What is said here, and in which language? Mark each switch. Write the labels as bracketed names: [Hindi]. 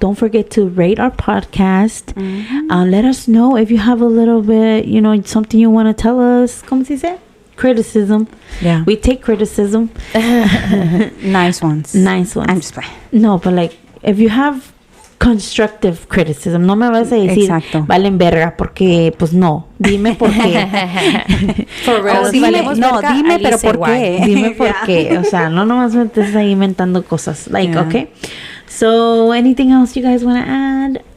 [English] Don't forget to rate our podcast. Let us know if you have a little bit, you know, something you want to tell us. [Spanish] ¿Cómo se dice? [English] Criticism. We take criticism. Nice ones. I'm just playing. No, but like, if you have constructive criticism. [Spanish] No me vas a decir, valen verga, porque, pues, no. Dime por qué. [English] For real. [Spanish] Si valemos verga, dime, pero ¿por qué? Dime por qué. O sea, no nomás me estés ahí inventando cosas. [English] Like, okay. So, anything else you guys want to add?